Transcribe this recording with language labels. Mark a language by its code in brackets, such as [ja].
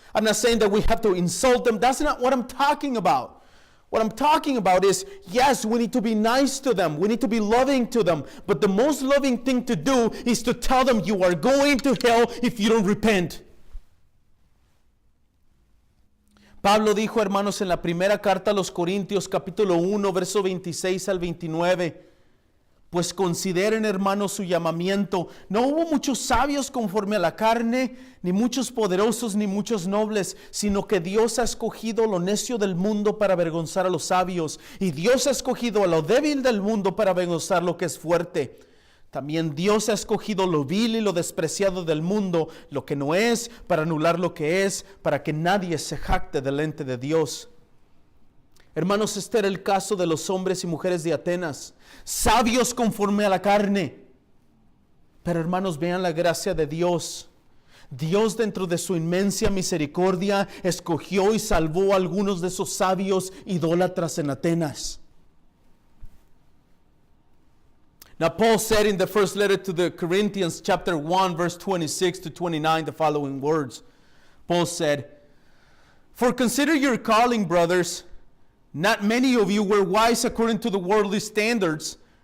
[en] I'm not saying that we have to insult them. That's not what I'm talking about. What I'm talking about is, yes, we need to be nice to them. We need to be loving to them. But the most loving thing to do is to tell them you are going to hell if you don't repent. [es] Pablo dijo, hermanos, en la primera carta a los Corintios, capítulo 1, verso 26 al 29, pues consideren, hermanos, su llamamiento. No hubo muchos sabios conforme a la carne, ni muchos poderosos, ni muchos nobles, sino que Dios ha escogido lo necio del mundo para avergonzar a los sabios, y Dios ha escogido a lo débil del mundo para avergonzar lo que es fuerte. También Dios ha escogido lo vil y lo despreciado del mundo, lo que no es, para anular lo que es, para que nadie se jacte delante de Dios. Hermanos, este era el caso de los hombres y mujeres de Atenas, sabios conforme a la carne. Pero hermanos, vean la gracia de Dios. Dios, dentro de su inmensa misericordia, escogió y salvó a algunos de esos sabios idólatras en Atenas. [en] Now Paul said in the first letter to the Corinthians, chapter 1, verse 26 to 29, the following words. Paul said, "For consider your calling, brothers. Not many of you were wise according to the worldly standards.